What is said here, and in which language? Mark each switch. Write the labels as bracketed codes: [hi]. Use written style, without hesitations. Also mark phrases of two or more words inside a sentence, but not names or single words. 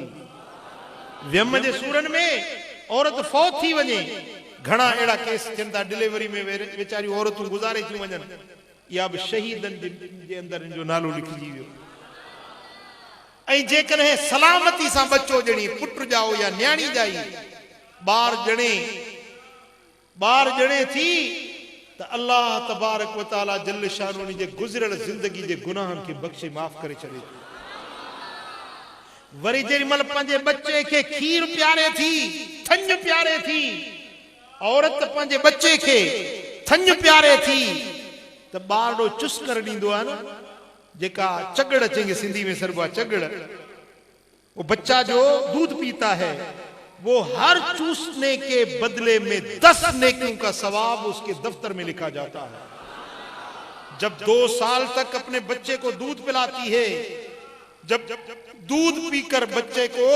[sd] वियम जे सूरनि में औरत फौत थी वञे, घणा अहिड़ा केस थियनि था, डिलीवरी में वेचारियूं औरतूं गुज़ारे थियूं वञनि, या बि शहीदनि जे अंदरि जो नालो लिखिजी वियो। ऐं जेकॾहिं सलामती सां बच्चो ॼणी पुट ॼाओ या न्याणी ॼाई, 12 ॼणे थी त [ar] الله تبارك وتعالى جل شان [sd] उन जे गुज़रियल ज़िंदगी जे गुनाहनि खे बख़्शे माफ़ करे छॾे। वरी जेॾीमहिल पंहिंजे बच्चे खे खीर प्यारे थी, थञ प्यारे थी, औरत पंहिंजे बच्चे खे थञ प्यारे थी त ॿारड़ो चुस करे ॾींदो आहे न, जेका चगड़ चेंगे सिंधी में सरबा चगड़, [ur] وہ بچہ جو دودھ پیتا ہے، وہ ہر چوسنے کے بدلے میں 10 نیکیوں کا ثواب اس کے دفتر میں لکھا جاتا ہے. جب 2 سال تک اپنے بچے کو دودھ پلاتی ہے، جب دودھ پی کر بچے کو